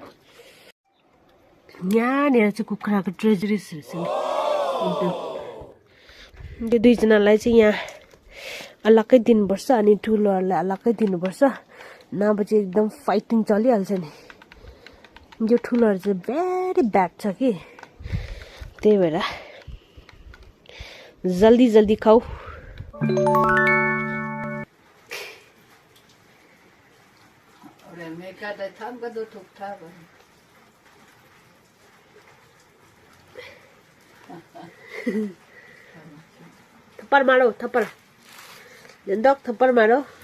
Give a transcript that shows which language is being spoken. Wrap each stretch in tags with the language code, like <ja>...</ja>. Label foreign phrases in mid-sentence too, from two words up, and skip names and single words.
<ne>यहाँनिर चाहिँ कुखुराको ट्रेजरिसहरू छ नि त्यो दुईजनालाई चाहिँ यहाँ अलग्गै दिनुपर्छ अनि ठुलोहरूलाई अलग्गै दिनुपर्छ नभए चाहिँ एकदम फाइटिङ चलिहाल्छ नि यो ठुलोहरू चाहिँ</ne> <en>very bad</en> <ne>छ कि त्यही भएर</ne> <hi>जल्दी जल्दी खाऊ थप्पड़ मारो थप्पड़ डॉग थप्पड़ मारो</hi>